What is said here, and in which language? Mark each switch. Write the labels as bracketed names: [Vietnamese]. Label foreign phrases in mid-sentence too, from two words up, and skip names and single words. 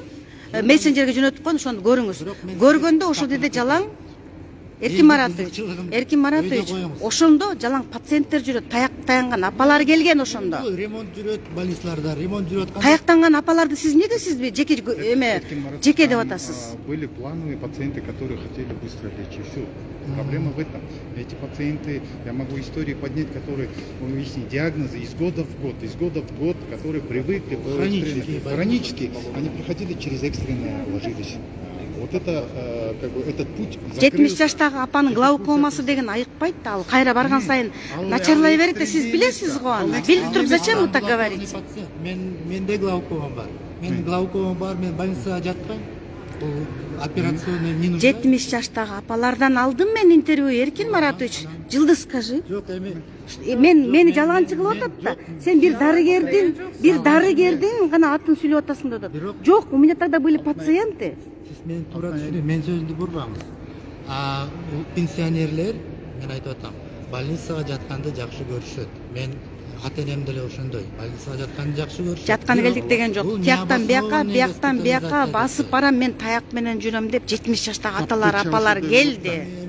[Kyrgyz] Мессенджерге жөнөтүп коюн, ошону көрүңүз. Көргөндө ошол жерде жалаң Эркин Маратович, ошондо жалаң пациенттер жүрөт, таяктанган апалар келген ошондо. Ремонт жүрөт, больницаларда ремонт жүрөт. Таяктанган апаларды сиз неге жеке деп атасыз? [Russian] Были плановые пациенты, которые хотели быстро лечить. Все. Проблема в этом. Эти пациенты, я могу истории поднять, которые выяснить диагнозы из года в год, которые привыкли, хронические, они проходили через экстренное, ложились. Вот это, как бы, этот путь закрылся. [Kyrgyz] 70 жаштагы апанын глаукомасы деген айыкпайт да, ал кайра барган сайын начарлай берет да, сиз билесиз го аны. Билип туруп [Russian] зачем вы так говорите? [Kyrgyz] Менде глаукома бар. Менин глаукомам бар, мен больницага жатпайм. [Russian] Операционный не нужно. [Kyrgyz] 70 жаштагы апалардан алдым мен интервью, Эркин Маратович. [Russian] Жылдыз, скажи. [Kyrgyz] Жок, эми мени жалганчы кылып атат да. Сен бир дарыгердин гана атын сүйлөп атасың деп атат. Жок, [Russian] у меня тогда были пациенты. [Kyrgyz] Сиз мени туура түшүнүп, мен сөздү бурбаңыз. Пенсионерлер, мен айтып атам, больницага жатканды жакшы көрүшөт. Мен ата-энем деле ошондой. Больницага жатканды жакшы көрүшөт. Жаткан келдик деген жок. Тияктан бияка басып барам, мен таяк менен жүрөм деп 70 жаштагы аталар, апалар келди.